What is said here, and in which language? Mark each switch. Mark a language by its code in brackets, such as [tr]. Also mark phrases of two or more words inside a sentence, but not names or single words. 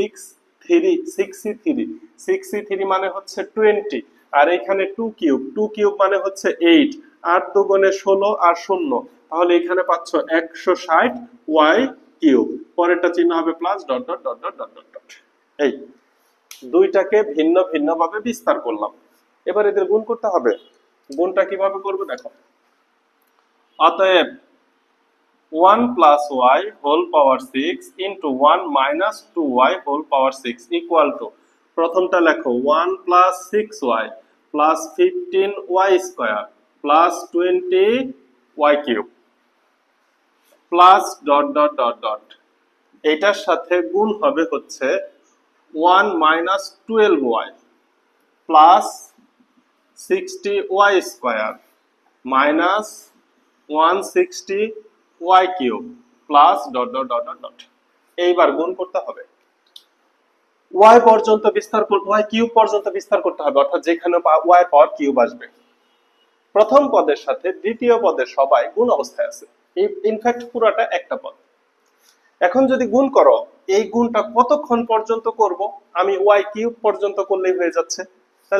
[bn] 6c3 মানে হচ্ছে 20, আর এখানে 2 কিউব মানে হচ্ছে 8, 8 দুগুণে 16 আর 0, তাহলে এখানে পাচ্ছ 160 y কিউব, পরেরটা চিহ্ন হবে [en] plus dot dot dot dot dot dot. [bn] এই দুইটাকে ভিন্ন ভিন্ন ভাবে বিস্তার করলাম, এবার এদের গুণ করতে হবে। গুণটা কিভাবে করব দেখো, অতএব [en] 1 plus y whole power 6 into 1 minus 2y whole power 6 equal to, [bn] প্রথমটা লেখো [en] 1 plus 6y plus 15y square plus 20y cube plus dot dot dot dot, [bn] এটার সাথে গুণ হবে হচ্ছে 1 [en] minus 12y plus 60y square minus 160y cube plus dot dot dot dot dot, [bn] এইবার গুণ করতে হবে y পর্যন্ত বিস্তার করতে, y কিউব পর্যন্ত বিস্তার করতে হবে, অর্থাৎ যেখানে y [en] power cube [bn] আসবে প্রথম পদের সাথে দ্বিতীয় পদের সবাই গুণ অবস্থায় আছে, ইনফ্যাক্ট পুরোটা একটা পদ। এখন যদি গুণ করো, এই গুণটা কতক্ষণ পর্যন্ত করব, আমি y কিউব পর্যন্ত করলেই হয়ে যাচ্ছে, তাহলে